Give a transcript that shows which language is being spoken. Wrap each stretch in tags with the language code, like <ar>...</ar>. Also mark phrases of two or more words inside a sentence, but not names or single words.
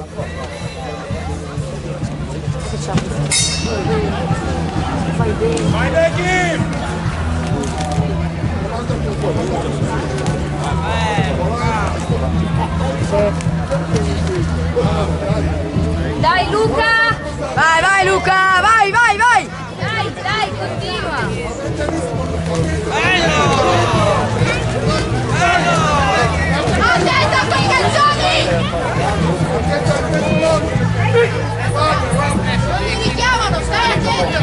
<it>Che c'ha? Fai bene. Vai Becky! Dai Luca! Vai, vai Luca! Vai, vai, vai! Dai, dai, continua! Attento a quei calcioni! Non li richiamano, stai attento!</it>